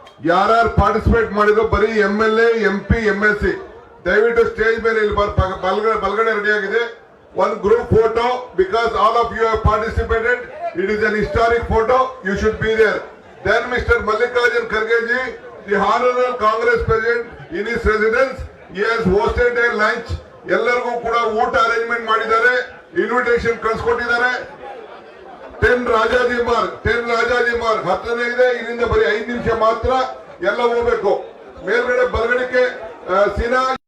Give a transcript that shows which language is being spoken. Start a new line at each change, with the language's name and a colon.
Kannada: ಯಾರ್ಯಾರು ಪಾರ್ಟಿಸಿಪೇಟ್ ಮಾಡಿದ್ರು ಬರೀ MLA, MP, MLC ದಯವಿಟ್ಟು ಸ್ಟೇಜ್ ಮೇಲೆ ಇಲ್ಲಿ ಬಲಗಡೆ ರೆಡಿಯಾಗಿದೆ. ಒಂದು group photo,
English: Because all of you have participated. It is an historic photo. You should be there. Then mister Mallikarjun Kharge ji, the honorable Congress president, in his residence, he has hosted a lunch.
Kannada: ಎಲ್ಲರಿಗೂ ಕೂಡ ಊಟ arrangement ಮಾಡಿದ್ದಾರೆ, invitation ಕಳ್ಸಿಕೊಟ್ಟಿದ್ದಾರೆ. 10 Rajaji ಮಾರ್ಗ್ ಹತ್ತನೇ ಇದೆ. ಇಲ್ಲಿಂದ ಬರೀ 5 ನಿಮಿಷ ಮಾತ್ರ ಎಲ್ಲ ಹೋಗ್ಬೇಕು. ಮೇಲ್ಗಡೆ ಬಲಗಡೆಗೆ ಸಿನಾ